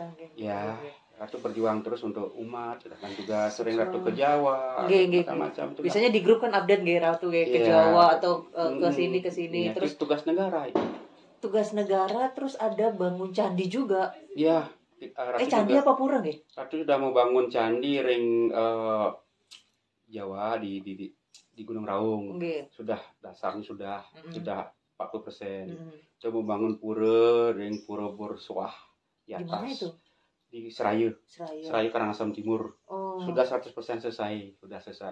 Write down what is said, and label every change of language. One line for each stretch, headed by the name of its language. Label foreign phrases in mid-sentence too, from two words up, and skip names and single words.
Indonesian: Ya, Ratu berjuang terus untuk umat, sedangkan juga sering Ratu ke Jawa, macam-macam. Biasanya di grup kan update Ratu ke Jawa atau ke sini. Terus tugas negara. Tugas negara, terus ada bangun candi juga. Iya. Candi juga, apa pura nggih? Ratu sudah mau bangun candi ring Jawa di Gunung Raung. Sudah dasarnya sudah 40%. Kita mau bangun pura ring Pura Borsuah di atas. Di mana itu? Di Serayu Karangasem Timur. Sudah 100% selesai, sudah selesai.